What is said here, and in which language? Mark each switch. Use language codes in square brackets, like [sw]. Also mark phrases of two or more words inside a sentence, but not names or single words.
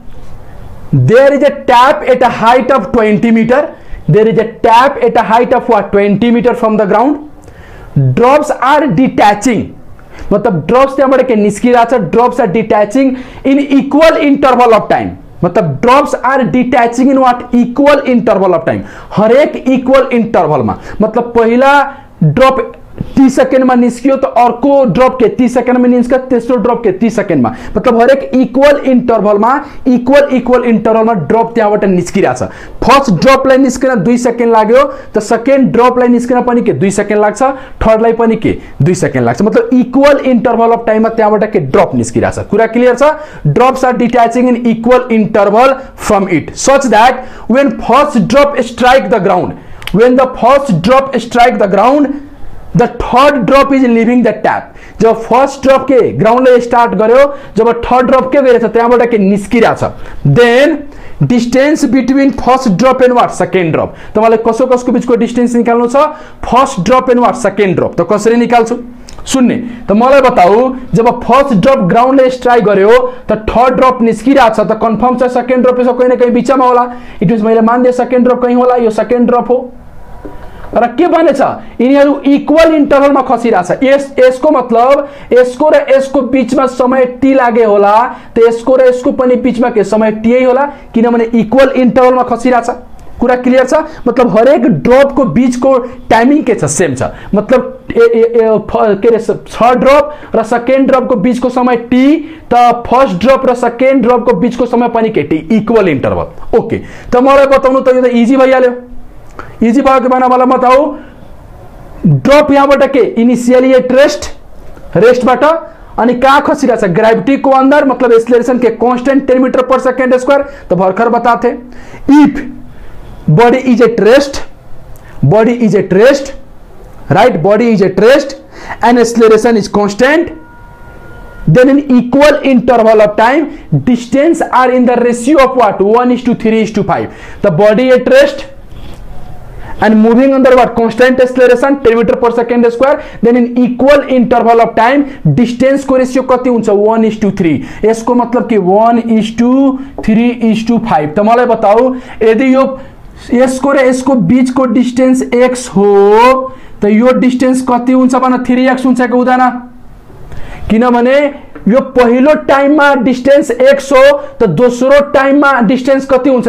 [en] there is a tap at a height of 20 meter. there is a tap at a height of what? 20 meter from the ground. drops are detaching, [ne] मतलब ड्रप्स त्यहाँबाट के निस्किरहेछ. [en] drops are detaching in equal interval of time. मतलब drops are detaching in what equal interval of time. [ne] हरेक [en] equal interval [ne] में, मतलब पहिला ड्रप 30 सेकेंड में निस्कियो तो अर्को ड्रप के 30 सेकेंड में निस्क्यो, तेस्रो ड्रप के 30 सेकेंड में, मतलब हरेक [en] equal interval [ne] में [en] equal interval [ne] में ड्रप त्यहाँबाट निस्किरहेछ. [en] first dropलाई [ne] निस्किन 2 सेकेंड लाग्यो, तो [en] second dropलाई [ne] निस्किन पनि के 2 सेकेंड लाग्छ, थर्डलाई पनि के 2 सेकेंड लाग्छ. मतलब [en] equal interval of time [ne] में त्यहाँबाट के ड्रप निस्किरहेछ. कुरा क्लियर छ. [en] drops are detaching in equal interval from it such that when first drop strike the ground, when the first drop strike the ground, the third drop is leaving the tap. [ne] जब [en] first drop [ne] के ग्राउंड ले स्टार्ट गर्यो, जब [en] third drop [ne] के गरेछ त्यहाँबाट के निस्किरहेछ. [en] then distance between first drop and what? second drop. [ne] तपाईलाई कसको बीचको डिस्टेंस निकाल्नु छ? [en] first drop and what? second drop. [ne] त कसरी निकाल्छु? सुन्ने त मलाई बताऊ. जब [en] first drop ground [ne] ले स्ट्राइक गर्यो त [en] third drop [ne] निस्किरहेछ, त कन्फर्म छ [en] second drop [ne] यसो [hi] कहीं न कहीं [ne] बीचमा होला. [en] it means [ne] मैले मान्दिए [en] second drop [ne] कहीं होला, यो [en] second drop [ne] हो. र के बनेछ? यिनीहरू [en] equal interval [ne] में खसिरहेछ. यसको मतलब यसको र यसको बीचमा समय t लागे होला, त यसको र यसको पनि बीचमा के समय t नै होला, किनभने [en] equal interval [ne] में खसिरहेछ. कुरा क्लियर छ. मतलब हरेक ड्रप को बीच को टाइमिंग के छ? सेम छ. मतलब के रे [en] third drop [ne] र [en] second drop [ne] को बीच को समय t, त [en] first drop [ne] र [en] second drop [ne] को बीच को समय पनि के t, [en] equal interval. [ne] ओके, त मलाई बताउनु त यो त इजी भइहाल्यो. इजी भयो के भएन मलाई बताऊ. ड्रप यहाँबाट के [en] initially at restबाट [ne] अनि कहाँ खसिरहेछ? [en] ग्रेविटी को अंदर, मतलब एक्सेलरेशन के constant 10 meter per second square. तो भर्खर बताते if body is at rest, body is at rest, right, body is at rest and acceleration is constant, then in equal interval of time distance are in the ratio of what? 1:3:5. the body at rest and moving under what? Constant acceleration 10 meter per second square, then in equal interval of time distance [ne] को रेशियो कति हुन्छ? [en] 1:3. [ne] यसको मतलब कि 1:3:5. त मलाई बताऊ यदि यो यसको र यसको बीच को डिस्टेंस x हो, त यो डिस्टेंस कति हुन्छ भन? 3x हुन्छ कि हुँदैन? किनभने यो पहिलो टाइम में डिस्टेंस x हो, त दोस्रो टाइम में डिस्टेंस कति हुन्छ?